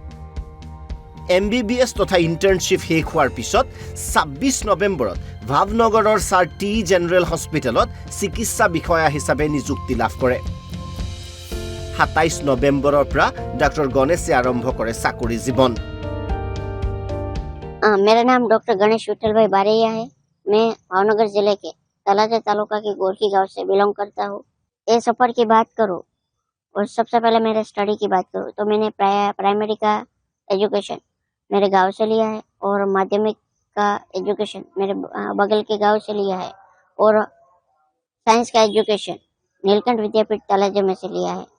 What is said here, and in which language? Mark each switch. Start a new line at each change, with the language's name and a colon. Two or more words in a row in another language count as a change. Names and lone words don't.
Assamese: MBBS তথা ইণ্টাৰ্ণশ্বিপ শেষ হোৱাৰ পিছত ২৬ নৱেম্বৰত ভাৱনগৰৰ ছাৰ টি জেনেৰেল হস্পিটেলত চিকিৎসা বিষয়া হিচাপে নিযুক্তি লাভ কৰে। ২৭ নৱেম্বৰৰ পৰা ডক্টৰ গণেশে আৰম্ভ কৰে চাকৰি জীৱন।
Hindi: मेरा नाम डॉक्टर गणेश विठल भाई बारैया है। मैं भावनगर जिले के तलाजा तालुका के गोरखी गांव से बिलोंग करता हूँ। ये सफर की बात करूँ और सबसे पहले मेरे स्टडी की बात करूँ तो मैंने प्राइमरी का एजुकेशन मेरे गांव से लिया है और माध्यमिक का एजुकेशन मेरे बगल के गांव से लिया है और साइंस का एजुकेशन नीलकंठ विद्यापीठ तलाजा में से लिया है।